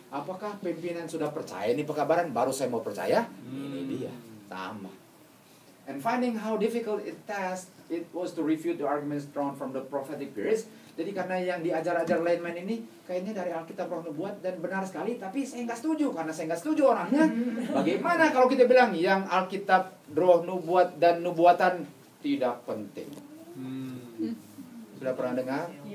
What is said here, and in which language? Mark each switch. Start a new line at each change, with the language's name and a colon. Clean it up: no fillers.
Indonesian: Apakah pimpinan sudah percaya ini pekabaran? Baru saya mau percaya? Ini dia. Sama.
English: And finding how difficult it was to refute the arguments drawn from the prophetic periods.
Indonesian: Jadi karena yang diajar-ajar layman ini kayaknya dari Alkitab Roh Nubuat dan benar sekali, tapi saya nggak setuju karena saya nggak setuju orangnya. Bagaimana kalau kita bilang yang Alkitab Roh Nubuat dan Nubuatan tidak penting? Sudah pernah dengar?